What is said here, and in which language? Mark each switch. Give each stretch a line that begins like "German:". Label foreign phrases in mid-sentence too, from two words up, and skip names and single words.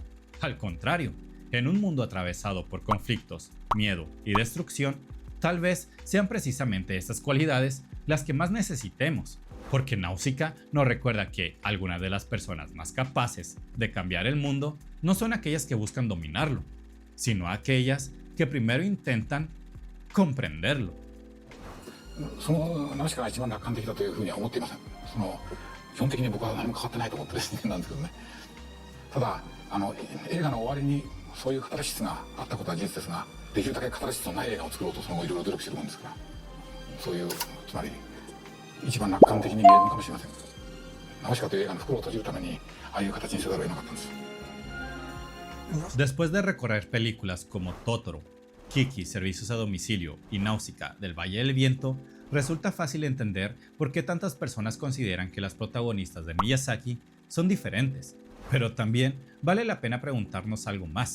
Spanish: Al contrario, en un mundo atravesado por conflictos, miedo y destrucción, tal vez sean precisamente estas cualidades las que más necesitemos, porque Náusica nos recuerda que algunas de las personas más capaces de cambiar el mundo no son aquellas que buscan dominarlo, sino aquellas que primero intentan comprenderlo.
Japanese: そのナウシカが一番楽観的だというふうには思っていません。基本的に僕は何も変わってないと思ってる人間なんですけどね。ただ映画の終わりにそういうカタルシスがあったことは事実ですが、できるだけカタルシスのない映画を作ろうとその後いろいろ努力してるもんですから、そういうつまり一番楽観的に見えるのかもしれません。ナウシカという映画の袋を閉じるためにああいう形にせざるを得なかったんです。
Spanish: Después de recorrer películas como Totoro, Kiki, Servicios a Domicilio y Náusica del Valle del Viento, resulta fácil entender por qué tantas personas consideran que las protagonistas de Miyazaki son diferentes, pero también vale la pena preguntarnos algo más.